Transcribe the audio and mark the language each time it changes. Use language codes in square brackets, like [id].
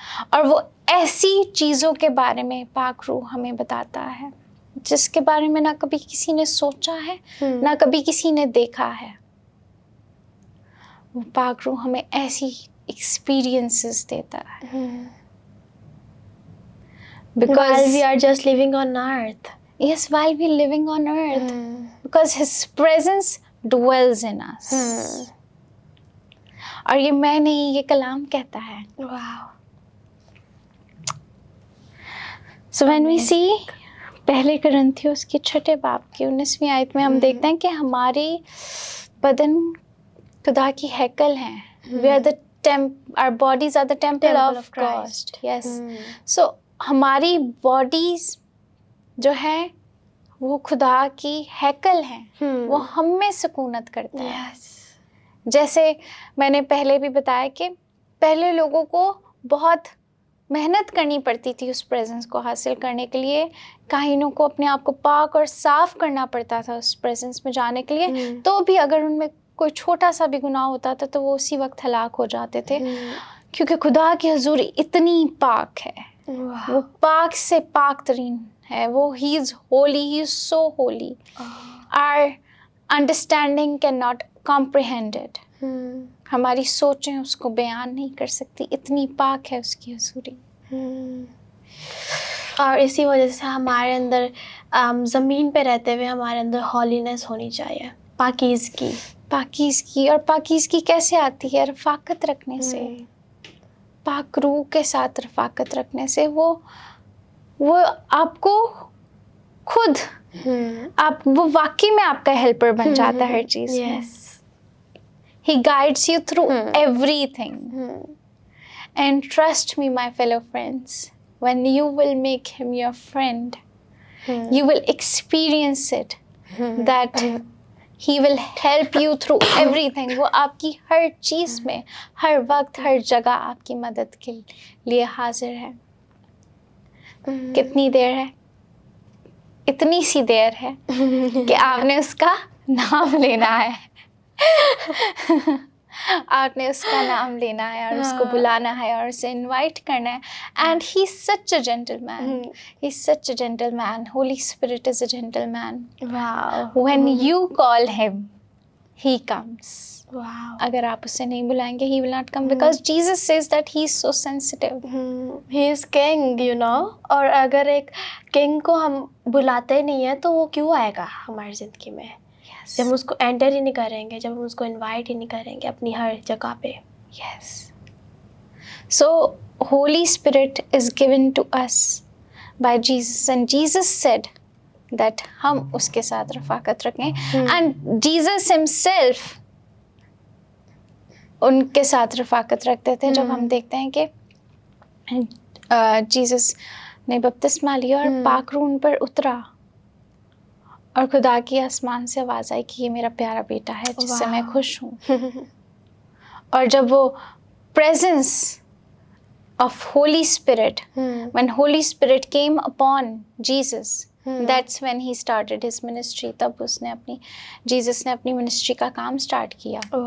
[ur] اور وہ ایسی چیزوں کے بارے میں پاک روح ہمیں بتاتا ہے جس کے بارے میں نہ کبھی کسی نے سوچا ہے، نہ کبھی کسی نے دیکھا ہے. وہ پاک روح ہمیں ایسی ایکسپیرینسز دیتا ہے. [en] While we are just living on earth. Yes, while we living on earth. Because His presence dwells in us. [ur] اور یہ میں نہیں، یہ کلام کہتا ہے. [en] Wow. So when we see [ur] پہلے کرنتھیوس کے 6 باب کی 19ویں آیت میں ہم دیکھتے ہیں کہ ہماری بدن خدا کی ہیکل ہیں. [en] Our bodies are the temple of Christ. Yes. [ur] So ہماری باڈیز جو ہے وہ خدا کی ہیکل ہیں، وہ ہم میں سکونت کرتا ہے. جیسے میں نے پہلے بھی بتایا کہ پہلے لوگوں کو بہت محنت کرنی پڑتی تھی اس پریزنس کو حاصل کرنے کے لیے. کاہنوں کو اپنے آپ کو پاک اور صاف کرنا پڑتا تھا اس پریزنس میں جانے کے لیے. تو بھی اگر ان میں کوئی چھوٹا سا بھی گناہ ہوتا تھا تو وہ اسی وقت ہلاک ہو جاتے تھے، کیونکہ خدا کی حضوری اتنی پاک ہے. وہ پاک سے پاک ترین ہے وہ [en] he is holy, he is so holy. Our understanding cannot comprehend it. [ur] ہماری سوچیں اس کو بیان نہیں کر سکتی، اتنی پاک ہے اس کی حضوری. اور اسی وجہ سے ہمارے اندر زمین پہ رہتے ہوئے ہمارے اندر ہالینس ہونی چاہیے، پاکیزگی. پاکیزگی، اور پاکیزگی کیسے آتی ہے؟ رفاقت رکھنے سے، پاک روح کے ساتھ رفاقت رکھنے سے. وہ آپ کو خود وہ واقعی میں آپ کا ہیلپر بن جاتا ہے ہر چیز میں. [en] He guides you through everything. And trust me, my fellow friends, when you will make him your friend, you will experience it, that he will help you through everything. [ur] وہ آپ کی ہر چیز میں، ہر وقت، ہر جگہ آپ کی مدد کے لیے حاضر ہے. کتنی دیر ہے؟ اتنی سی دیر ہے کہ آپ نے اس کا نام لینا ہے. آپ نے اس کا نام لینا ہے اور اس کو بلانا ہے اور اسے انوائٹ کرنا ہے. [en] And he is such a gentleman, he is such a gentleman. Holy spirit is a gentleman. When you call him he comes. [ur] اگر آپ اسے نہیں بلائیں گے [en] he will not come, because Jesus says that he is so sensitive. He is king, you know. [ur] اور اگر ایک کنگ کو ہم بلاتے نہیں ہیں تو وہ کیوں آئے گا ہماری زندگی میں؟ جب ہم اس کو انٹر ہی نہیں کریں گے، جب ہم اس کو انوائٹ ہی نہیں کریں گے اپنی ہر جگہ پہ. [en] Yes. So Holy Spirit is given to us by Jesus, and Jesus said that [ur] ہم اس کے ساتھ رفاقت رکھیں. [en] And Jesus himself [ur] ان کے ساتھ رفاقت رکھتے تھے. جب ہم دیکھتے ہیں کہ جیسس نے بپتسمہ لیا اور پاک روح ان پر اترا اور خدا کی آسمان سے آواز آئی کہ یہ میرا پیارا بیٹا ہے جس سے میں خوش ہوں. اور جب وہ [en] presence of Holy Spirit, when Holy Spirit came upon Jesus, that's when he started his ministry. [ur] تب جیسس نے اپنی منسٹری کا کام اسٹارٹ کیا.